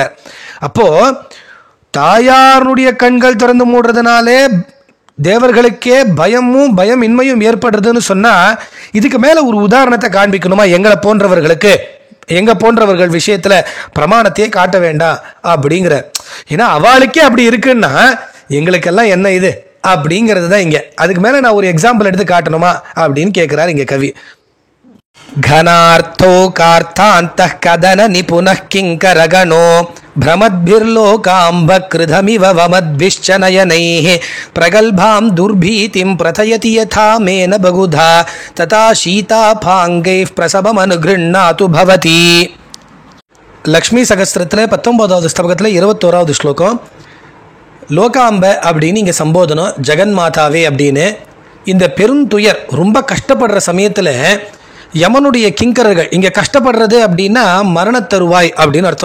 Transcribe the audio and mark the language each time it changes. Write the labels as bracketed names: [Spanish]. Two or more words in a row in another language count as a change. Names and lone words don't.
[Tamil] அப்போ தாயாருடைய கண்கள் திறந்து மூடுறதுனாலே தேவர்களுக்கே பயம் இன்மையும் ஏற்படுறதுன்னு சொன்னா இதுக்கு மேல ஒரு உதாரணத்தை காண்பிக்கணுமா? எங்களை போன்றவர்களுக்கு, எங்க போன்றவர்கள் விஷயத்துல பிரமாணத்தையே காட்ட வேண்டாம் அப்படிங்கிற. ஏன்னா அவளுக்கே அப்படி இருக்குன்னா எங்களுக்கெல்லாம் என்ன இது அப்படிங்கிறது தான் இங்க. அதுக்கு மேல நான் ஒரு எக்ஸாம்பிள் எடுத்து காட்டணுமா அப்படின்னு கேட்கிறார் இங்க கவி. [Sanskrit] घनार्थो कार्तान्तः कदन निपुनः किङ्करगणो भ्रमद्भिर्लोकाम्बकृधमिव वमद्भिश्च नयनैः प्रगल्भां दुर्भीतिं प्रथयति यथा मेन बहुधा तथा शीतापाङ्गैः प्रसवमनुगृह्णातु भवति. [Tamil] லக்ஷ்மி சகஸ்திரத்தில் 19வது ஸ்தபகத்தில் 21வது ஸ்லோகம். லோகாம்ப அப்படின்னு இங்கே சம்போதனம், ஜெகன்மாதாவே அப்படின்னு. இந்த பெருந்துயர் ரொம்ப கஷ்டப்படுற சமயத்தில் யமனுடைய கிங்கரர்கள் இங்கே கஷ்டப்படுறது அப்படின்னா மரணத்தருவாய் அப்படின்னு அர்த்தம்.